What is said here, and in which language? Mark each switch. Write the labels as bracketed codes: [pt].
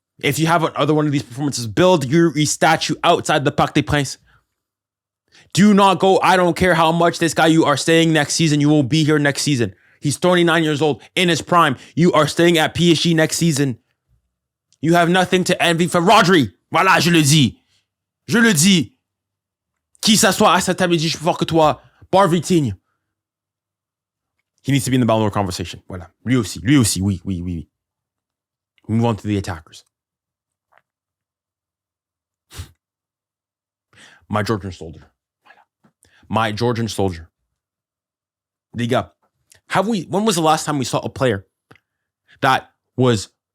[en] If you have another one of these performances, build your statue outside the Parc des Princes. Do not go. I don't care how much this guy you are staying next season. You will be here next season. He's 29 years old, in his prime. You are staying at PSG next season. You have nothing to envy from Rodri. [fr] Voilà, je le dis. Je le dis. Qui s'assoit à cette table et dit, je suis plus fort que toi. [en] Bar Vitinha. He needs to be in the Ballon d'Or conversation. Voilà. [fr] Lui aussi. Oui. [en] We move on to the attackers. My Georgian soldier. Voilà. My Georgian soldier. Les gars, when was the last time we saw a player that was